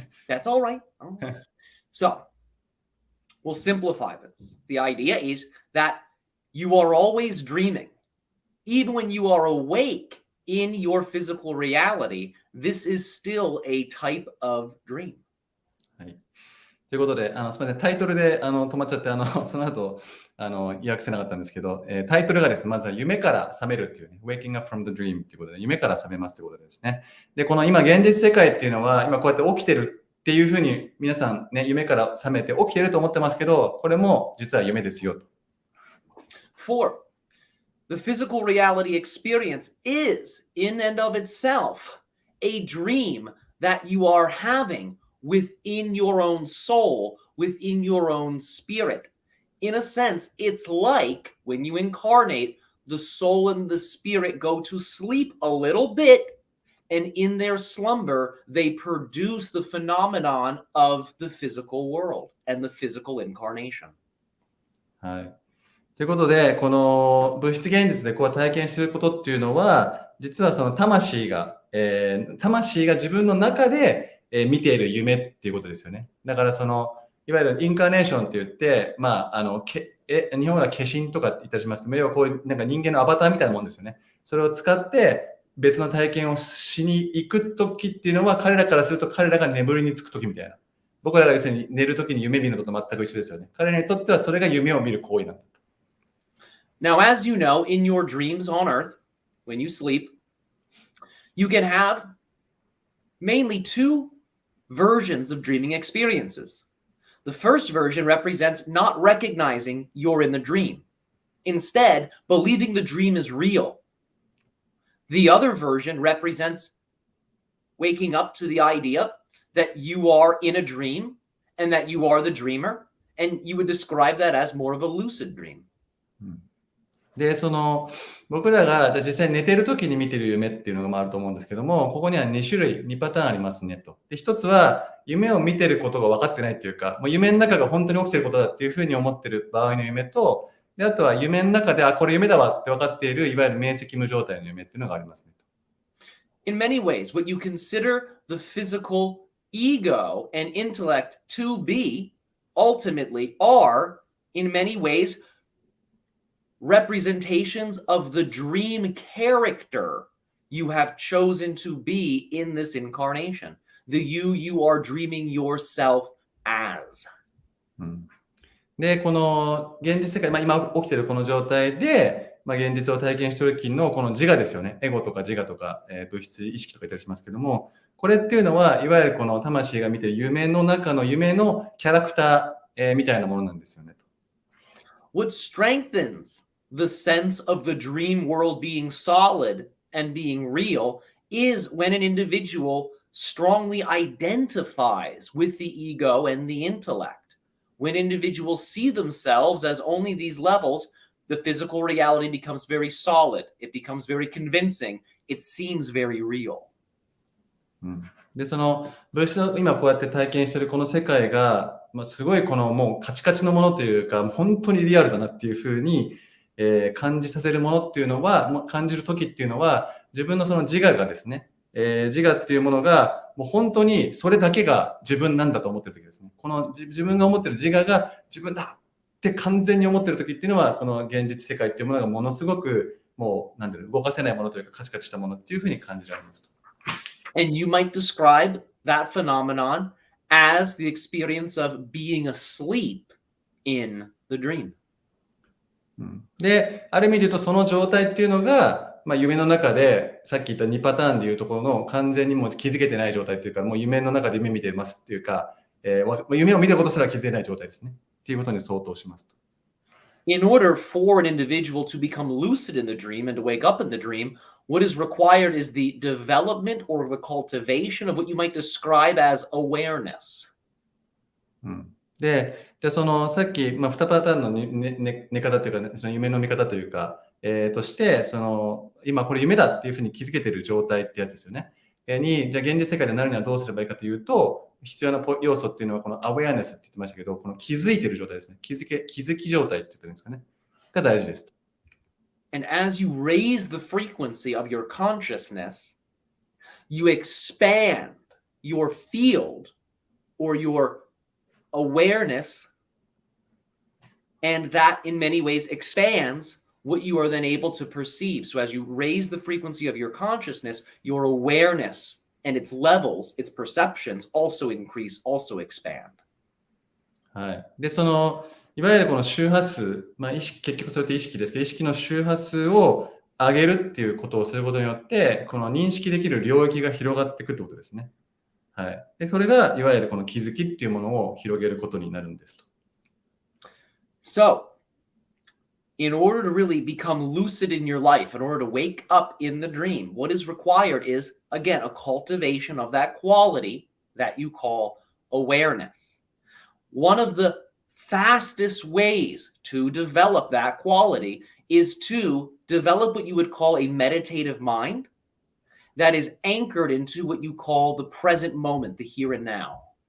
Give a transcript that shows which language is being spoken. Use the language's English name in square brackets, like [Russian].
[English] That's all right. So, we'll simplify this. The idea is that you are always dreaming. Even when you are awake in your physical reality, this is still a type of dream. [Japanese] はい。ということで、すみません、タイトルで止まっちゃって、その後訳せなかったんですけど、タイトルがですね、まずは夢から覚めるっていうね、 [English] Waking up from the dream [Japanese] ということで、夢から覚めますということでですね。で、この今、現実世界っていうのは、今こうやって起きてるっていうふうに、皆さんね、夢から覚めて起きてると思ってますけど、これも実は夢ですよと。 4. [English] The physical reality experience is, in and of itself, a dream that you are having within your own soul, within your own spirit. In a sense, it's like when you incarnate, the soul and the spirit go to sleep a little bit, and in their slumber, they produce the phenomenon of the physical world and the physical incarnation. [Japanese] はい。ということで、この物質現実でこう体験していることっていうのは、実はその魂が自分の中で見ている夢っていうことですよね。だからいわゆるインカーネーションって言って、日本語は化身とか言ったりしますけど、要はこういうなんか人間のアバターみたいなもんですよね。それを使って別の体験をしに行くときっていうのは、彼らからすると彼らが眠りにつくときみたいな。僕らが要するに寝るときに夢見るのと全く一緒ですよね。彼らにとってはそれが夢を見る行為なんだ。 [English] Now, as you know, in your dreams on Earth, when you sleep, you can have mainly two versions of dreaming experiences. The first version represents not recognizing you're in the dream, instead, believing the dream is real. The other version represents waking up to the idea that you are in a dream and that you are the dreamer, and you would describe that as more of a lucid dream. [Japanese] で、僕らがじゃあ実際に寝てる時に見てる夢っていうのがあると思うんですけども、ここには2種類、2パターンありますねと。で、一つは夢を見てることが分かってないっていうか、もう夢の中が本当に起きてることだっていうふうに思ってる場合の夢と、で、あとは夢の中で、これ夢だわって分かっている、いわゆる明晰夢状態の夢っていうのがありますね。 [English] In many ways, what you consider the physical ego and intellect to be ultimately are, in many ways, representations of the dream character you have chosen to be in this incarnation. The you are dreaming yourself as. [Japanese] で、この現実世界、今起きてるこの状態で、現実を体験している時のこの自我ですよね。エゴとか自我とか、物質、意識とか言ったりしますけども、これっていうのは、いわゆるこの魂が見ている夢の中の夢のキャラクター、みたいなものなんですよね。 [English] What strengthens the sense of the dream world being solid and being real is when an individual strongly identifies with the ego and the intellect. When individuals see themselves as only these levels, the physical reality becomes very solid. It becomes very convincing. It seems very real. [Japanese] で、物質の今こうやって体験しているこの世界が、すごいもうカチカチのものというか、本当にリアルだなっていうふうに感じさせるものっていうのは、感じる時っていうのは、自分の自我がですね、自我っていうものが、もう本当にそれだけが自分なんだと思ってる時ですね。この自分が思ってる自我が自分だって完全に思ってる時っていうのは、この現実世界っていうものがものすごくもう、動かせないものというか、カチカチしたものっていうふうに感じられますと。 [English] And you might describe that phenomenon as the experience of being asleep in the dream. [Japanese] で、ある意味で言うとその状態っていうのが、夢の中でさっき言った2パターンでいうところの完全にもう気づけてない状態っていうか、もう夢の中で夢見てますっていうか、夢を見てることすら気づけない状態ですね。っていうことに相当しますと。 [English] In order for an individual to become lucid in the dream and to wake up in the dream, what is required is the development or the cultivation of what you might describe as awareness. [Japanese] で、さっき、2パターンの寝方というか、その夢の見方というか、として、今これ夢だっていうふうに気づけている状態ってやつですよね。じゃあ現実世界でなるにはどうすればいいかというと、必要な要素っていうのはこのアウェアネスって言ってましたけど、この気づいてる状態ですね。気づき状態って言ってるんですかね。が大事ですと。 [English] And as you raise the frequency of your consciousness, you expand your field or your awareness, and that in many ways expands what you are then able to perceive. So as you raise the frequency of your consciousness, your awareness and its levels, its perceptions also increase, also expand. [Japanese] はい。で、いわゆるこの周波数、結局それって意識ですけど、意識の周波数を上げるっていうことをすることによって、この認識できる領域が広がっていくってことですね。はい。で、それがいわゆるこの気づきっていうものを広げることになるんですと。 [English] So, in order to really become lucid in your life, in order to wake up in the dream, what is required is, again, a cultivation of that quality that you call awareness. One of the fastest ways to develop that quality is to develop what you would call a meditative mind that is anchored into what you call the present moment, the here and now.